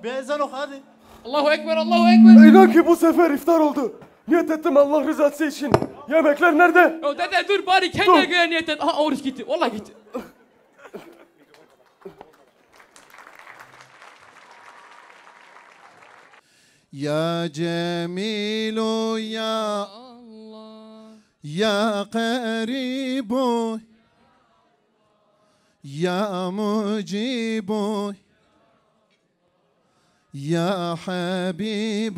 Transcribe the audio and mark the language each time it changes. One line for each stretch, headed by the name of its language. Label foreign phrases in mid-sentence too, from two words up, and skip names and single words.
Turkish: Bir ezan oku hadi.
Arabic: الله أكبر، الله أكبر.
Turkish: İnan ki bu sefer iftar oldu. Niyet ettim Allah rızası için. Yemekler nerede? Ya dede dur bari kendine göre niyet et. Aha oruç gitti. Vallahi gitti.
Arabic: يا جميل يا Allah. يا قريب يا مجيب يا حبيب